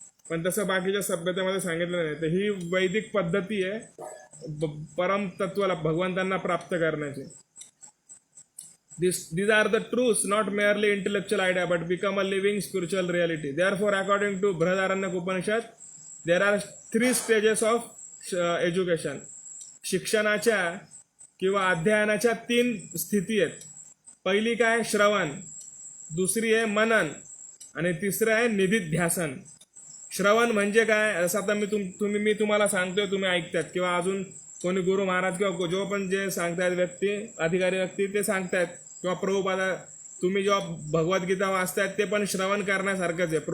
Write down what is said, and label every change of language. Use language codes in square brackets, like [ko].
[mr] पण तसं बाकीच्या सभ्यतेमध्ये सांगितलं नाही. तर ही वैदिक पद्धती आहे परम तत्वाला भगवंतांना प्राप्त करण्याची. [en] These are the truths, not merely intellectual idea, but become a living spiritual reality. Therefore, according to Brihadaranyaka Upanishad, there are 3 stages of education. [mr] शिक्षणाच्या किंवा अध्ययनाच्या 3 स्थिती आहेत. पहिली काय? श्रवण, दुसरी आहे मनन आणि तिसरं आहे निधिध्यासन. श्रवण म्हणजे काय? असं आता मी तुम्हाला सांगतोय, तुम्ही ऐकतात, किंवा अजून कोणी गुरु महाराज किंवा जो पण जे सांगतायत व्यक्ती, अधिकारी व्यक्ती, ते सांगतायत, किंवा प्रभुपादा तुम्ही जेव्हा भगवद्गीता वाचतायत ते पण श्रवण करण्यासारखंच आहे.